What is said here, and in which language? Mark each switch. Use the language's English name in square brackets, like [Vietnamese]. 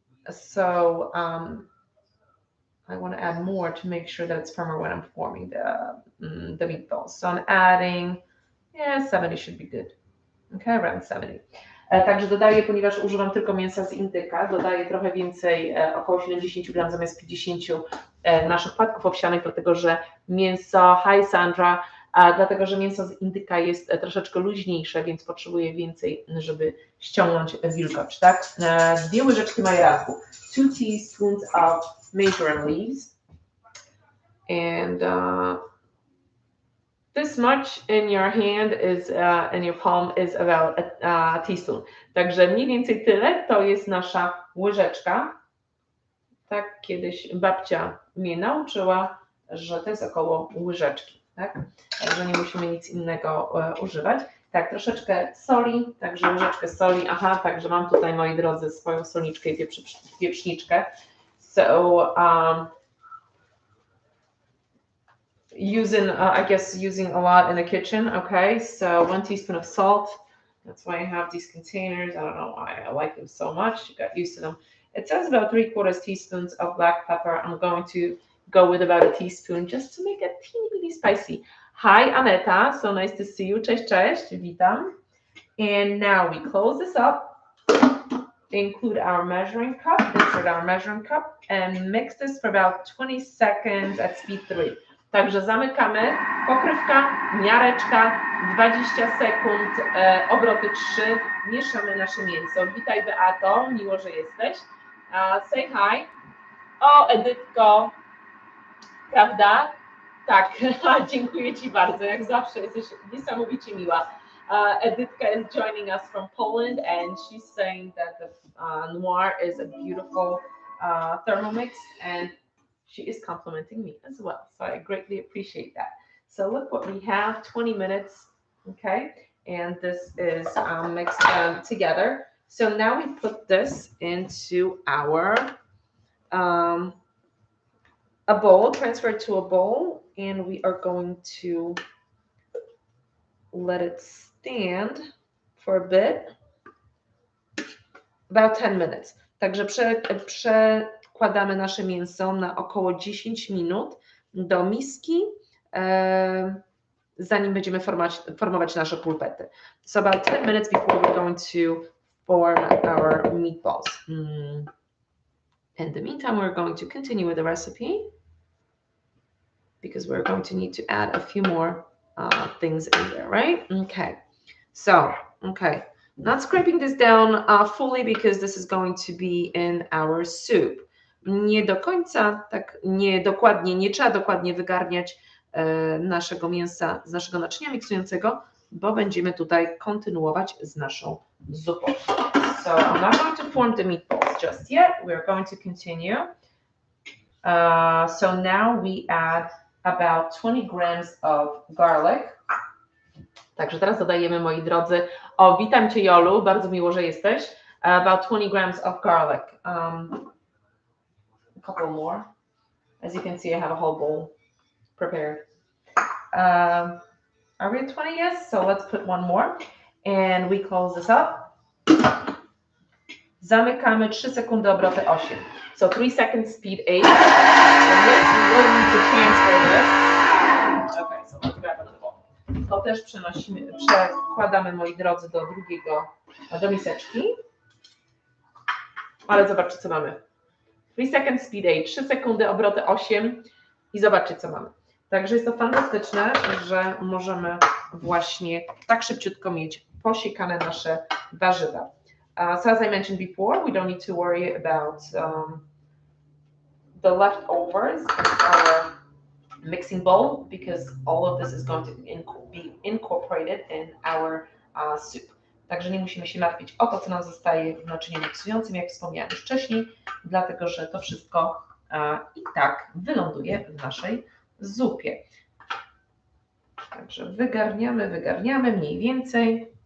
[English] So I want to add more to make sure that it's firmer when I'm forming the meatballs. So I'm adding, 70 should be good. Okay, around 70. [Polish] Także dodaję, ponieważ używam tylko mięsa z indyka, dodaję trochę więcej, około 70 gram zamiast 50 naszych płatków owsianych, dlatego że mięso, hi Sandra, dlatego że mięso z indyka jest troszeczkę luźniejsze, więc potrzebuję więcej, żeby ściągnąć wilgoć, tak? 2 łyżeczki majeranku, [English] 2 teaspoons of marjoram leaves, and This much in your hand is, in your palm is about a teaspoon. [Polish] Także mniej więcej tyle to jest nasza łyżeczka. Tak kiedyś babcia mnie nauczyła, że to jest około łyżeczki, tak? Także nie musimy nic innego używać. Tak, troszeczkę soli, także łyżeczkę soli. Aha, także mam tutaj, moi drodzy, swoją solniczkę i pieprzniczkę. [English] So, I guess using a lot in the kitchen. Okay, so 1 teaspoon of salt. That's why I have these containers. I don't know why I like them so much. You got used to them. It says about 3/4 teaspoons of black pepper. I'm going to go with about a teaspoon just to make it teeny bitty spicy. Hi, Aneta. So nice to see you. [Polish] Cześć, cześć. Witam. [English] And now we close this up. Include our measuring cup. Insert our measuring cup and mix this for about 20 seconds at speed 3. [Polish] Także zamykamy, pokrywka, miareczka, 20 sekund, obroty 3, mieszamy nasze mięso. Witaj Beato, miło, że jesteś. [English] Say hi. [Polish] O, Edytko, prawda? Tak, dziękuję Ci bardzo, jak zawsze jesteś niesamowicie miła. [English] Edytka is joining us from Poland and she's saying that the Noir is a beautiful Thermomix and she is complimenting me as well. So I greatly appreciate that. So look what we have, 20 minutes, okay? And this is mixed together. So now we put this into our, a bowl, transfer it to a bowl, and we are going to let it stand for a bit, about 10 minutes. [Polish] Także przekładamy nasze mięso na około 10 minut do miski, zanim będziemy formować nasze pulpety. [English] So about 10 minutes before we're going to form our meatballs. In the meantime, we're going to continue with the recipe because we're going to need to add a few more things in there, right? Okay. So, okay. Not scraping this down fully because this is going to be in our soup. [Polish] Nie do końca, tak nie trzeba dokładnie wygarniać naszego mięsa z naszego naczynia miksującego, bo będziemy tutaj kontynuować z naszą zupą. [English] So I'm not going to form the meatballs just yet. We're going to continue. So now we add about 20 grams of garlic. [Polish] Także teraz dodajemy, moi drodzy, o, witam Cię Jolu, bardzo miło, że jesteś. [English] About 20 grams of garlic. A couple more. As you can see, I have a whole bowl prepared. Are we at 20? Yes, so let's put one more. And we close this up. [Polish] Zamykamy 3 sekundy, obroty 8. [English] So 3 seconds, speed 8. And we will need to transfer this. Okay, so let's grab another bowl. [Polish] To też przekładamy, moi drodzy, do miseczki. Ale zobaczcie, co mamy. [English] 3 seconds, speed 8, [Polish] 3 sekundy, obroty 8 i zobaczcie, co mamy. Także jest to fantastyczne, że możemy właśnie tak szybciutko mieć posiekane nasze warzywa. [English] So as I mentioned before, we don't need to worry about the leftovers in our mixing bowl because all of this is going to be incorporated in our soup. [Polish] Także nie musimy się martwić o to, co nam zostaje w naczyniu miksującym, jak wspomniałam już wcześniej, dlatego że to wszystko i tak wyląduje w naszej zupie. Także wygarniamy mniej więcej.